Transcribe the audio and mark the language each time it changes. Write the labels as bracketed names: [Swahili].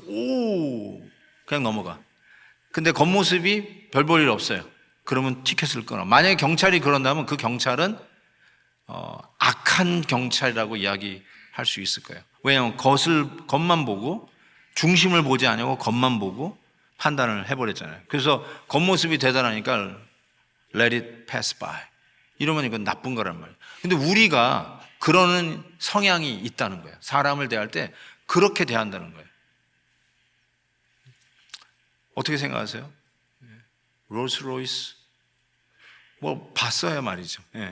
[Korean] 오! 그냥 넘어가. 근데 겉모습이 별 볼 일 없어요. 그러면 티켓을 끊어. 만약에 경찰이 그런다면 그 경찰은 악한 경찰이라고 이야기할 수 있을 거예요. 왜냐하면 겉만 보고 중심을 보지 않고 겉만 보고 판단을 해버렸잖아요. 그래서 겉모습이 대단하니까 [English] let it pass by. [Korean] 이러면 이건 나쁜 거란 말이에요. 근데 우리가 그러는 성향이 있다는 거예요. 사람을 대할 때 그렇게 대한다는 거예요. 어떻게 생각하세요? 롤스로이스 뭐 봤어야 말이죠.